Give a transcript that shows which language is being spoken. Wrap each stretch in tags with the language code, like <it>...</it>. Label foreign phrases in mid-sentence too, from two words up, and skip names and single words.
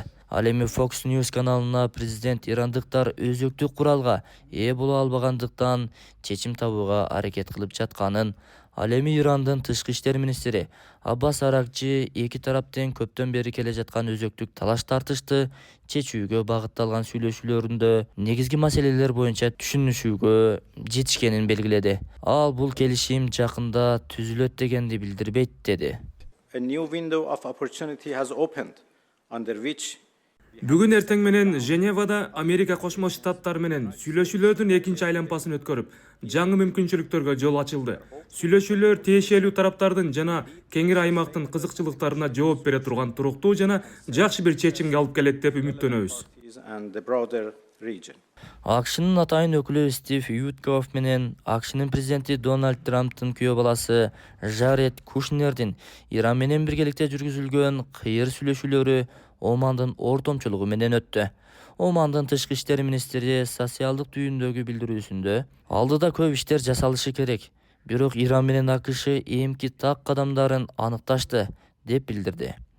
<ky>Ал эми Fox News каналына президент ирандыктар өзөктүк куралга ээ боло албагандыктан чечим табууга аракет кылып жатканын, ал эми Ирандын тышкы иштер министри Аббас Аракчи эки тараптын көптөн бери келе жаткан өзөктүк талаш тартышты чечүүгө багытталган сүйлөшүүлөрүндө негизги маселелер боюнча түшүнүшүүгө жетишкенин белгиледи. Ал бул келишим жакында түзүлөт дегенди билдирбейт, деди.</ky> <en>A new window of opportunity has opened under which</en> <ky>Бүгүн эртең менен Женевада Америка Кошмо Штаттары менен сүйлөшүүлөрдүн экинчи айланпасын өткөрүп, жаңы мүмкүнчүлүктөргө жол ачылды. Сүйлөшүүлөр тиешелүү тараптардын жана кеңири аймактын кызыкчылыктарына жооп бере турган туруктуу жана жакшы бир чечимге алып келет деп үмүттөнөбүз.</ky> <en>and the broader region.</en> <ky>АКШнын атайын өкүлү Стив Ютков менен АКШнын президенти Дональд Трамптын күйөө баласы Жаред Кушнердин Иран менен биргеликте жүргүзүлгөн кыйыр сүйлөшүүлөрү Омандын ортомчулугу менен өттү. Омандын тышкы иштер министри социалдык түйүндөгү билдирүүсүндө алдыда көп иштер жасалышы керек, бирок Иран менен АКШ эмки так кадамдарын аныкташты деп билдирди.</ky>